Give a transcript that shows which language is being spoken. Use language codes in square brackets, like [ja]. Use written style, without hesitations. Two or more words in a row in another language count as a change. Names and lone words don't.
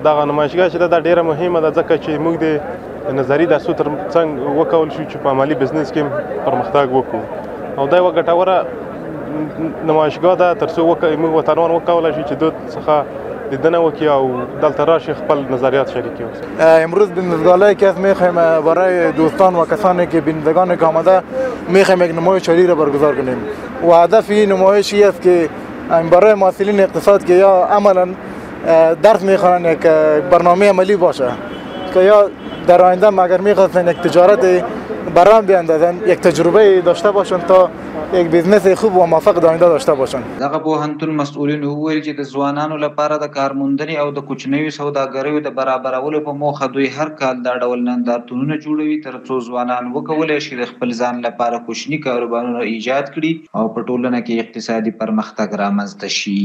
[ps] دغه نمایشګاه چې دا ډېره مهمه ده ځکه چې موږ د نظري درسو تر څنګ وکول شو چې په عملي بزنس کې پرمختګ وکړو او دا یوه ګټوره نمایشګاه ده تر څو موږ وطنوال وکولی شو چې دوی څخه دیدنه وکړي او دلته راشي خپل نظریات شریک کړي. [fa] امروز بینندگانی که میخوایم برای دوستان و کسانی که بینندگان که آمده میخوایم یک نمایش شهری را برگزار کنیم و هدف این نمایش است که برای محصلین اقتصاد که یا عملا درس میخوانند یک برنامه عملی باشه که یا در آینده اگر میخواستن یک تجارت برام بیاندازن یک تجربه داشته باشن تا یک بزنس خوب و موفق در آینده داشته باشن. [ps] دغه پوهنتون مسؤلین وویل چې د ځوانانو لپاره د کارموندنې او د کوچنیو سوداګریو د برابرولو په موخه دوی هر کال دا ډول نندارتونونه جوړوي تر څو ځوانان وکولی شي د خپل ځان لپاره کوچني کاروبارونه ایجاد کړي او په ټولنه کې اقتصادي پرمختګ رامنځته شي.